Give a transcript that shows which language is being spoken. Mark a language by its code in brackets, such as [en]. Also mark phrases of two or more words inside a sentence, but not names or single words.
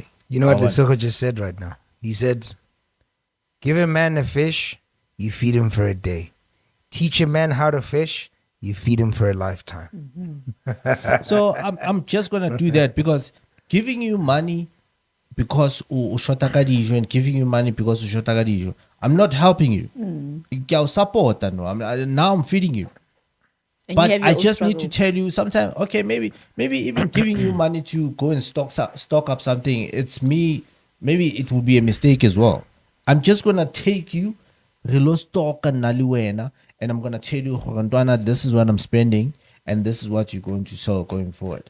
[en] You know what Lesotho just said right now? He said, give a man a fish, you feed him for a day. Teach a man how to fish, you feed him for a lifetime. So I'm just going to do that, because giving you money because [st] ushota ka dijo [en] and giving you money because [st] ushota ka dijo, [en] I'm not helping you. Now I'm feeding you. And But you have your I own just need to struggles. tell you sometimes, okay, maybe even giving you money to go and stock up something, it's me, maybe it will be a mistake as well. I'm just gonna take you, relo stock and naliwena, and I'm gonna tell you, Rondwana, this is what I'm spending, and this is what you're going to sell going forward.